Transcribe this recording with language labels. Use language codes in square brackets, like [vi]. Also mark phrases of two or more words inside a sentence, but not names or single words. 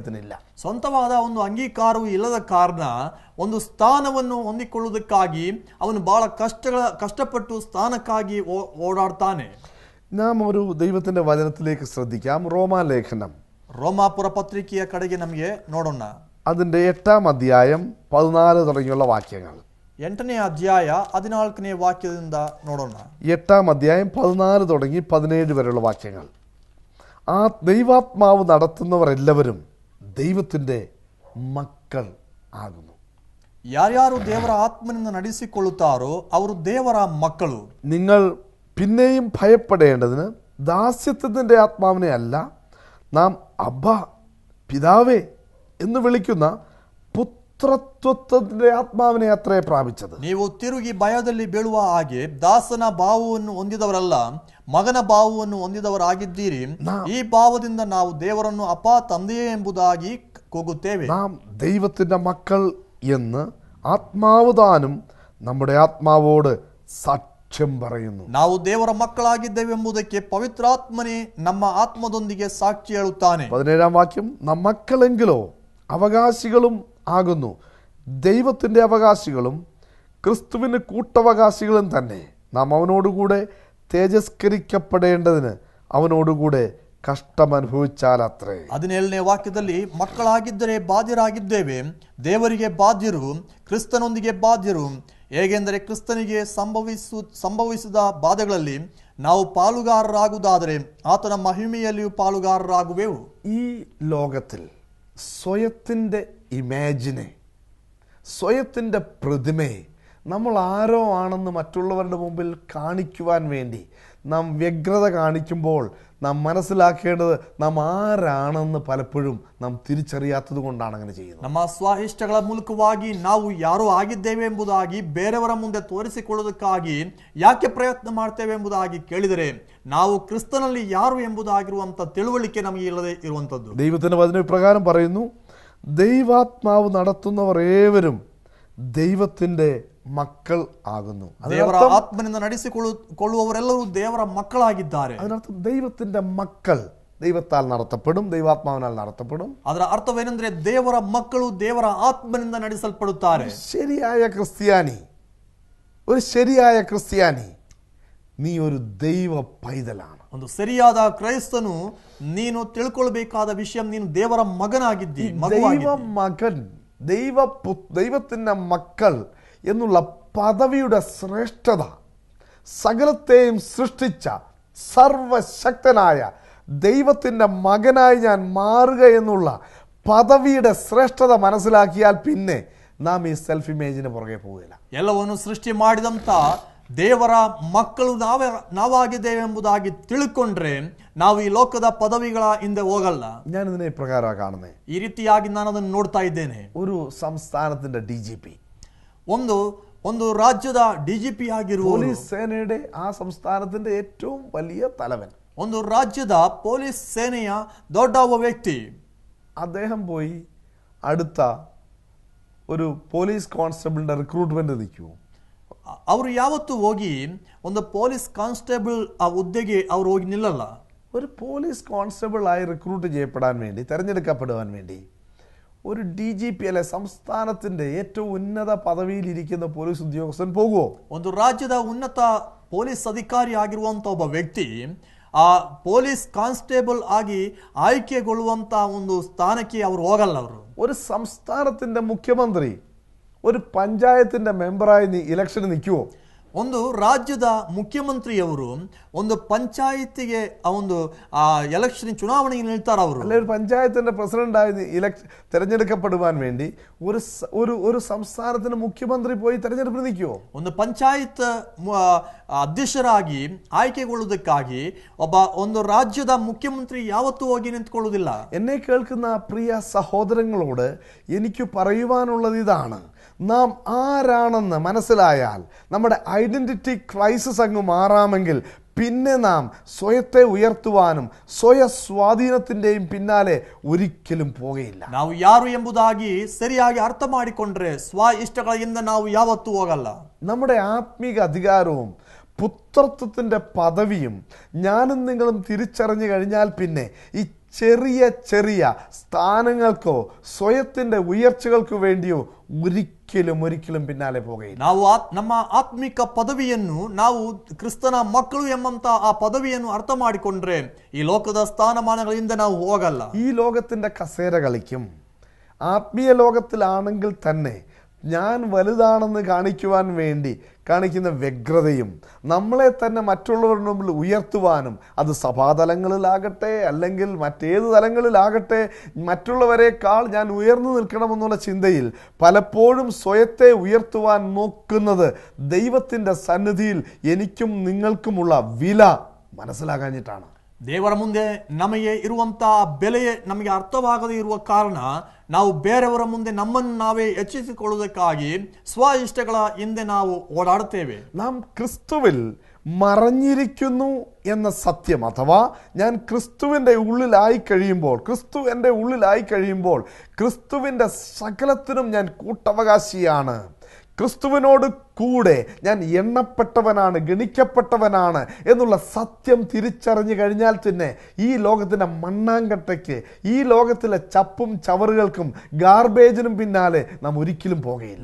[kn] ಸ್ವಂತವಾದ ಒಂದು ಅಂಗೀಕಾರವೂ ಇಲ್ಲದ ಕಾರಣ ಒಂದು ಸ್ಥಾನವನ್ನು ಹೊಂದಿಕೊಳ್ಳುವುದಕ್ಕಾಗಿ ಅವನು ಬಹಳ ಕಷ್ಟಪಟ್ಟು ಸ್ಥಾನಕ್ಕಾಗಿ ಓಡಾಡ್ತಾನೆ. [ml] നാം ഒരു ദൈവത്തിന്റെ വചനത്തിലേക്ക് ശ്രദ്ധിക്കാം. റോമാലേഖനം, [kn] ರೋಮಾಪುರ ಪತ್ರಿಕೆಯ ಕಡೆಗೆ ನಮಗೆ ನೋಡೋಣ. [ml] അതിന്റെ 8-ാം അധ്യായം 14 തുടങ്ങിയുള്ള വാക്യങ്ങൾ. [kn] 8ನೇ ಅಧ್ಯಾಯ 14ನೇ ವಾಕ್ಯದಿಂದ ನೋಡೋಣ. [ml] 8-ാം അധ്യായം 14 തുടങ്ങി 17 വരെയുള്ള വാക്യങ്ങൾ. ആ ദൈവാത്മാവ് നടത്തുന്നവർ എല്ലാവരും ദൈവത്തിന്റെ മക്കൾ ആകുന്നു. [kn] ಯಾರ್ಯಾರು ದೇವರ ಆತ್ಮನಿಂದ ನಡೆಸಿಕೊಳ್ಳುತ್ತಾರೋ ಅವರು ದೇವರ ಮಕ್ಕಳು. [ml] നിങ്ങൾ പിന്നെയും ഭയപ്പെടേണ്ടതിന് ദാസ്യത്വത്തിന്റെ ആത്മാവിനെ അല്ല, നാം അബ്ബ പിതാവേ എന്ന് വിളിക്കുന്ന പുത്രത്വത്തിന്റെ ആത്മാവിനെ അത്രേ പ്രാപിച്ചത്. [kn] ನೀವು ತಿರುಗಿ ಭಯದಲ್ಲಿ ಬೀಳುವ ಹಾಗೆ ದಾಸನ ಭಾವವನ್ನು ಹೊಂದಿದವರಲ್ಲ, ಮಗನ ಭಾವವನ್ನು ಹೊಂದಿದವರಾಗಿದ್ದೀರಿ. ಈ ಭಾವದಿಂದ ನಾವು ದೇವರನ್ನು ಅಪ್ಪ ತಂದೆಯೇ ಎಂಬುದಾಗಿ ಕೂಗುತ್ತೇವೆ. [ml] നാം ദൈവത്തിന്റെ മക്കൾ എന്ന് ആത്മാവ് താനും നമ്മുടെ ആത്മാവോട് സാക്ഷ്യം പറയുന്നു. [kn] ನಾವು ದೇವರ ಮಕ್ಕಳಾಗಿದ್ದೇವೆ ಎಂಬುದಕ್ಕೆ ಪವಿತ್ರಾತ್ಮನೇ ನಮ್ಮ ಆತ್ಮದೊಂದಿಗೆ ಸಾಕ್ಷಿ ಹೇಳುತ್ತಾನೆ. [ml] 17-ാം വാക്യം, നാം മക്കളെങ്കിലോ അവകാശികളും ആകുന്നു, ദൈവത്തിന്റെ അവകാശികളും ക്രിസ്തുവിന് കൂട്ടവകാശികളും തന്നെ. നാം അവനോടുകൂടെ തേജസ്കരിക്കപ്പെടേണ്ടതിന് അവനോടുകൂടെ കഷ്ടം അനുഭവിച്ചാലത്രേ. [kn] 17ನೇ ವಾಕ್ಯದಲ್ಲಿ ಮಕ್ಕಳಾಗಿದ್ದರೆ ಬಾಧ್ಯರಾಗಿದ್ದೇವೆ, ದೇವರಿಗೆ ಬಾಧ್ಯರು, ಕ್ರಿಸ್ತನೊಂದಿಗೆ ಬಾಧ್ಯರು. ಹೇಗೆಂದರೆ ಕ್ರಿಸ್ತನಿಗೆ ಸಂಭವಿಸಿದ ಬಾಧೆಗಳಲ್ಲಿ ನಾವು ಪಾಲುಗಾರರಾಗುವುದಾದರೆ ಆತನ ಮಹಿಮೆಯಲ್ಲಿಯೂ ಪಾಲುಗಾರರಾಗುವೆವು. [ml] ഈ ലോകത്തിൽ സ്വയത്തിൻ്റെ ഇമാജിനെ, സ്വയത്തിൻ്റെ പ്രതിമയെ നമ്മൾ ആരോ ആണെന്ന് മറ്റുള്ളവരുടെ മുമ്പിൽ കാണിക്കുവാൻ വേണ്ടി നാം വ്യഗ്രത കാണിക്കുമ്പോൾ നാം മനസ്സിലാക്കേണ്ടത് നാം ആരാണെന്ന് പലപ്പോഴും നാം തിരിച്ചറിയാത്തത് കൊണ്ടാണ് അങ്ങനെ ചെയ്യുന്നത്. [kn] ನಮ್ಮ ಸ್ವ ಇಷ್ಟಗಳ ಮೂಲಕವಾಗಿ ನಾವು ಯಾರು ಆಗಿದ್ದೇವೆ ಎಂಬುದಾಗಿ ಬೇರೆಯವರ ಮುಂದೆ ತೋರಿಸಿಕೊಳ್ಳುವುದಕ್ಕಾಗಿ ಯಾಕೆ ಪ್ರಯತ್ನ ಮಾಡ್ತೇವೆ ಎಂಬುದಾಗಿ ಕೇಳಿದರೆ ನಾವು ಕ್ರಿಸ್ತನಲ್ಲಿ ಯಾರು ಎಂಬುದಾಗಿರುವಂತ ತಿಳುವಳಿಕೆ ನಮಗೆ ಇಲ್ಲದೆ ಇರುವಂತದ್ದು. [ml] ദൈവത്തിന്റെ വചന പ്രകാരം പറയുന്നു, ദൈവാത്മാവ് നടത്തുന്നവർ ഏവരും ദൈവത്തിന്റെ മക്കൾ ആകുന്നു. [kn] ದೇವರ ಆತ್ಮನಿಂದ ನಡೆಸಿಕೊಳ್ಳುವವರೆಲ್ಲರೂ ದೇವರ ಮಕ್ಕಳಾಗಿದ್ದಾರೆ. [ml] അതിനർത്ഥം ദൈവത്തിന്റെ മക്കൾ ദൈവത്താൽ നടത്തപ്പെടും, ദൈവാത്മാവിനാൽ നടത്തപ്പെടും. [kn] ಅದರ ಅರ್ಥವೇನೆಂದರೆ ದೇವರ ಮಕ್ಕಳು ದೇವರ ಆತ್ಮನಿಂದ ನಡೆಸಲ್ಪಡುತ್ತಾರೆ. [ml] ശരിയായ ക്രിസ്ത്യാനി നീ ഒരു ദൈവ പൈതലാണ്. [kn] ಒಂದು ಸರಿಯಾದ ಕ್ರೈಸ್ತನು ನೀನು ತಿಳ್ಕೊಳ್ಬೇಕಾದ ವಿಷಯ, ನೀನು ದೇವರ ಮಗನಾಗಿದ್ದಿ. [ml] ദൈവത്തിന്റെ മക്കൾ എന്നുള്ള പദവിയുടെ ശ്രേഷ്ഠത, സകലത്തെയും സൃഷ്ടിച്ച സർവശക്തനായ ദൈവത്തിന്റെ മകനായി ഞാൻ മാറുക എന്നുള്ള പദവിയുടെ ശ്രേഷ്ഠത മനസ്സിലാക്കിയാൽ പിന്നെ നാം ഈ [en] self image [ml] പുറകെ പോവുകയില്ല. [kn] ಎಲ್ಲವನ್ನು ಸೃಷ್ಟಿ ಮಾಡಿದಂತ ದೇವರ ಮಕ್ಕಳು ನಾವಾಗಿದ್ದೇವೆ ಎಂಬುದಾಗಿ ತಿಳ್ಕೊಂಡ್ರೆ ನಾವು ಈ ಲೋಕದ ಪದವಿಗಳ ಹಿಂದೆ ಹೋಗಲ್ಲ. [ml] ഞാൻ ഇതിനെ പ്രകാരമാണ് കാണുന്നത്. [kn] ಈ ರೀತಿಯಾಗಿ ನಾನು ಅದನ್ನು ನೋಡ್ತಾ ಇದ್ದೇನೆ. [ml] ഒരു സംസ്ഥാനത്തിന്റെ DGP, [kn] ಒಂದು ರಾಜ್ಯದ DGP ಆಗಿರುವ [ml] പോലീസ് സേനയുടെ ആ സംസ്ഥാനത്തിന്റെ ഏറ്റവും വലിയ തലവൻ, [kn] ಒಂದು ರಾಜ್ಯದ ಪೊಲೀಸ್ ಸೇನೆಯ ದೊಡ್ಡ ವ್ಯಕ್ತಿ, [ml] അദ്ദേഹം പോയി അടുത്ത ഒരു [en] police constable [ml] റിക്രൂട്ട്മെന്റ് നിൽക്കുമോ? [kn] ಅವರು ಯಾವತ್ತೂ ಹೋಗಿ ಒಂದು [en] police constable [kn] ಆ ಹುದ್ದೆಗೆ ಅವರು ಹೋಗಿ ನಿಲ್ಲಲ್ಲ. [ml] ഒരു [en] police constable [ml] ആയി റിക്രൂട്ട് ചെയ്യപ്പെടാൻ വേണ്ടി, തെരഞ്ഞെടുക്കപ്പെടുവാൻ വേണ്ടി ഒരു DGP അല്ലെ സംസ്ഥാനത്തിന്റെ ഏറ്റവും ഉന്നത പദവിയിൽ ഇരിക്കുന്ന പോലീസ് ഉദ്യോഗസ്ഥൻ പോകുമോ? [kn] ಒಂದು ರಾಜ್ಯದ ಉನ್ನತ ಪೊಲೀಸ್ ಅಧಿಕಾರಿ ಆಗಿರುವಂತ ಒಬ್ಬ ವ್ಯಕ್ತಿ ಆ [en] police constable [kn] ಆಗಿ ಆಯ್ಕೆಗೊಳ್ಳುವಂತ ಒಂದು ಸ್ಥಾನಕ್ಕೆ ಅವರು ಹೋಗಲ್ಲ. ಅವರು [ml] ഒരു സംസ്ഥാനത്തിന്റെ മുഖ്യമന്ത്രി ഒരു പഞ്ചായത്തിന്റെ മെമ്പറായി ഇലക്ഷന് നിൽക്കുമോ? [kn] ಒಂದು ರಾಜ್ಯದ ಮುಖ್ಯಮಂತ್ರಿಯವರು ಒಂದು ಪಂಚಾಯಿತಿಗೆ ಒಂದು ಎಲೆಕ್ಷನ್ ಚುನಾವಣೆಗೆ ನಿಲ್ತಾರೆ. ಅವರು [ml] അല്ലെ ഒരു പഞ്ചായത്തിന്റെ പ്രസിഡന്റായി തെരഞ്ഞെടുക്കപ്പെടുവാൻ വേണ്ടി ഒരു സംസ്ഥാനത്തിന് മുഖ്യമന്ത്രി പോയി തെരഞ്ഞെടുപ്പിന് നിൽക്കുമോ? [kn] ಒಂದು ಪಂಚಾಯತ್ ಅಧ್ಯಕ್ಷರಾಗಿ ಆಯ್ಕೆಗೊಳ್ಳುವುದಕ್ಕಾಗಿ ಒಂದು ರಾಜ್ಯದ ಮುಖ್ಯಮಂತ್ರಿ ಯಾವತ್ತೂ ಹೋಗಿ ನಿಂತ್ಕೊಳ್ಳುವುದಿಲ್ಲ. [ml] എന്നെ കേൾക്കുന്ന പ്രിയ സഹോദരങ്ങളോട് എനിക്ക് പറയുവാനുള്ളത് ഇതാണ്, നാം ആരാണെന്ന് മനസ്സിലായാൽ നമ്മുടെ [en] identity crisis [ml] അങ്ങ് മാറാമെങ്കിൽ പിന്നെ നാം സ്വയത്തെ ഉയർത്തുവാനും സ്വയസ്വാധീനത്തിന്റെയും പിന്നാലെ ഒരിക്കലും പോകയില്ല. [kn] ನಾವು ಯಾರು ಎಂಬುದಾಗಿ ಸರಿಯಾಗಿ ಅರ್ಥ ಮಾಡಿಕೊಂಡ್ರೆ ಸ್ವ ಇಷ್ಟಗಳಿಂದ ನಾವು ಯಾವತ್ತೂ ಹೋಗಲ್ಲ. [ml] നമ്മുടെ ആത്മീക അധികാരവും പുത്രത്വത്തിന്റെ പദവിയും ഞാനും നിങ്ങളും തിരിച്ചറിഞ്ഞു കഴിഞ്ഞാൽ പിന്നെ ഈ ചെറിയ ചെറിയ സ്ഥാനങ്ങൾക്കോ സ്വയത്തിന്റെ ഉയർച്ചകൾക്കു വേണ്ടിയോ ഒരിക്കലും പിന്നാലെ പോകയില്ല. [kn] ನಾವು ನಮ್ಮ ಆತ್ಮಿಕ ಪದವಿಯನ್ನು, ನಾವು ಕ್ರಿಸ್ತನ ಮಕ್ಕಳು ಎಂಬಂತ ಆ ಪದವಿಯನ್ನು ಅರ್ಥ ಮಾಡಿಕೊಂಡ್ರೆ ಈ ಲೋಕದ ಸ್ಥಾನಮಾನಗಳಿಂದ ನಾವು ಹೋಗಲ್ಲ. [ml] ഈ ലോകത്തിന്റെ കസേര കളിക്കും. ആത്മീയ ലോകത്തിലാണെങ്കിൽ തന്നെ ഞാൻ വലുതാണെന്ന് കാണിക്കുവാൻ വേണ്ടി കാണിക്കുന്ന വ്യഗ്രതയും നമ്മളെ തന്നെ മറ്റുള്ളവരുടെ മുമ്പിൽ ഉയർത്തുവാനും, അത് സഭാതലങ്ങളിലാകട്ടെ അല്ലെങ്കിൽ മറ്റേത് തലങ്ങളിലാകട്ടെ, മറ്റുള്ളവരെക്കാൾ ഞാൻ ഉയർന്നു നിൽക്കണമെന്നുള്ള ചിന്തയിൽ പലപ്പോഴും സ്വയത്തെ ഉയർത്തുവാൻ നോക്കുന്നത് ദൈവത്തിൻ്റെ സന്നിധിയിൽ എനിക്കും നിങ്ങൾക്കുമുള്ള വില മനസ്സിലാകാഞ്ഞിട്ടാണ്. [kn] ದೇವರ ಮುಂದೆ ನಮಗೆ ಇರುವಂತಹ ಬೆಲೆ ನಮಗೆ ಅರ್ಥವಾಗದೇ ಇರುವ ಕಾರಣ ನಾವು ಬೇರೆಯವರ ಮುಂದೆ ನಮ್ಮನ್ನು ನಾವೇ ಹೆಚ್ಚಿಸಿಕೊಳ್ಳುವುದಕ್ಕಾಗಿ ಸ್ವ ಇಷ್ಟಗಳ ಹಿಂದೆ ನಾವು ಓಡಾಡುತ್ತೇವೆ. [ml] നാം ക്രിസ്തുവിൽ മറഞ്ഞിരിക്കുന്നു എന്ന സത്യം, അഥവാ ഞാൻ ക്രിസ്തുവിൻ്റെ ഉള്ളിലായി കഴിയുമ്പോൾ, ക്രിസ്തു എൻ്റെ ഉള്ളിലായി കഴിയുമ്പോൾ ക്രിസ്തുവിൻ്റെ സകലത്തിനും ഞാൻ കൂട്ടവകാശിയാണ്, ക്രിസ്തുവിനോട് കൂടെ ഞാൻ എണ്ണപ്പെട്ടവനാണ്, ഗണിക്കപ്പെട്ടവനാണ് എന്നുള്ള സത്യം തിരിച്ചറിഞ്ഞു കഴിഞ്ഞാൽ തന്നെ ഈ ലോകത്തിൻ്റെ മണ്ണാങ്കട്ടയ്ക്ക്, ഈ ലോകത്തിലെ ചപ്പും ചവറുകൾക്കും ഗാർബേജിനും പിന്നാലെ നാം ഒരിക്കലും പോകയില്ല.